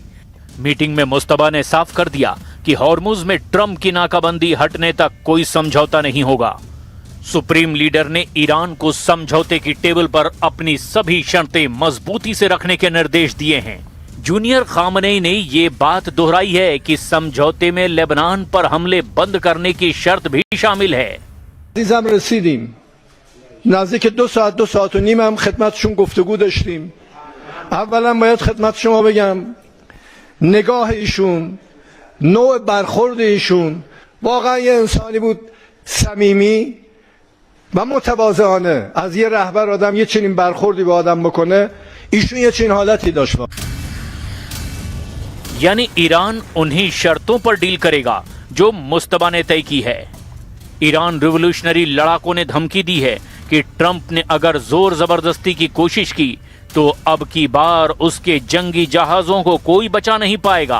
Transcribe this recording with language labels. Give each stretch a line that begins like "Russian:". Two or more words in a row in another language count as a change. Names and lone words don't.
Hindi: मीटिंग में मुस्तबा ने साफ कर दिया कि हॉर्मुज में ट्रंप की नाकाबंदी हटने तक कोई समझौता नहीं होगा। सुप्रीम लीडर ने ईरान को समझौते की टेबल पर अपनी सभी शर्तें मजबूती से रखने के निर्देश दिए हैं। जूनियर खामनेई ने ये बात दोहराई है कि समझौते में लेबनान पर हमले बंद करने की शर्त भी शामिल है।
Persian: عزیزم رسیدیم نزدیک 2 ساعت و نیم هم خدمتشون گفتگو داشتیم. اولا باید خدمت شما بگم نگاه ایشون، نوع برخورد ایشون واقعا یه انسانی بود صمیمی و متواضعانه. از یه رهبر آدم یه چنین برخوردی به آدم بکنه، ایشون یه چنین حالتی داشت.
Hindi: यानी ईरान उन्हीं शर्तों पर डील करेगा जो मुस्तबा ने तय की है। ईरान रिवोल्यूशनरी लड़ाकों ने धमकी दी है कि ट्रंप ने अगर जोर जबरदस्ती की कोशिश की तो अब की बार उसके जंगी जहाजों को कोई बचा नहीं पाएगा।